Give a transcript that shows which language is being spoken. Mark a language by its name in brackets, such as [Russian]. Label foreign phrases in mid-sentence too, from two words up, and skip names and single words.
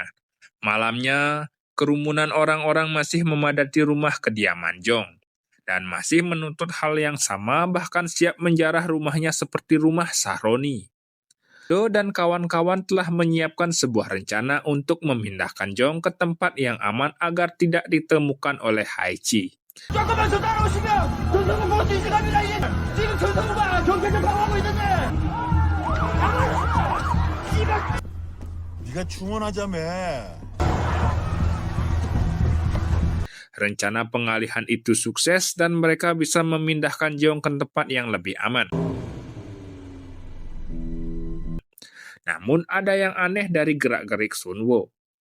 [Indonesian] Malamnya, kerumunan orang-orang masih memadati rumah kediaman Jong. Dan masih menuntut hal yang sama, bahkan siap menjarah rumahnya seperti rumah Sahroni. Do dan kawan-kawan telah menyiapkan sebuah rencana untuk memindahkan Jong ke tempat yang aman agar tidak ditemukan oleh Haichi. [Korean] 잠깐만 저 따라오시면 전성구 먹을 수 있을 겁니다. 이제 지금 전성구가 경찰서 방어하고 있는데. 네가 충원하자며. [Indonesian] Rencana pengalihan itu sukses dan mereka bisa memindahkan Jong ke tempat yang lebih aman. Namun ada yang aneh dari gerak-gerik Sun-woo.